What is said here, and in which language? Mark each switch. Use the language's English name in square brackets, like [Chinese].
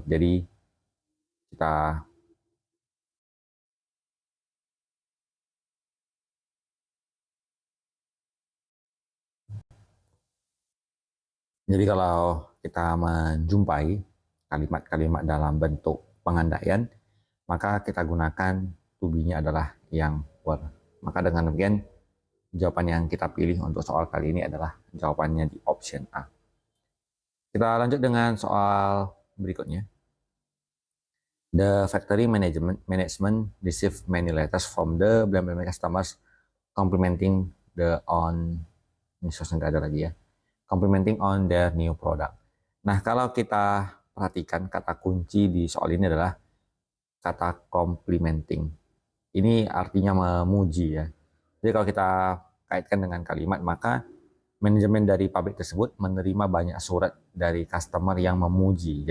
[Indonesian] Jadi kita kalau kita menjumpai kalimat-kalimat dalam bentuk pengandaian, maka kita gunakan to be-nya adalah yang were. Maka dengan demikian jawaban yang kita pilih untuk soal kali ini adalah jawabannya di option A. Kita lanjut dengan soal berikutnya. [English] The factory management received many letters from the customers complimenting the on [Indonesian] ini susah nggak ada lagi ya, [English] complimenting on their new product. [Indonesian] Nah, kalau kita perhatikan kata kunci di soal ini adalah kata complimenting. Ini artinya memuji ya. Jadi kalau kita kaitkan dengan kalimat, maka manajemen dari pabrik tersebut menerima banyak surat dari customer yang memuji.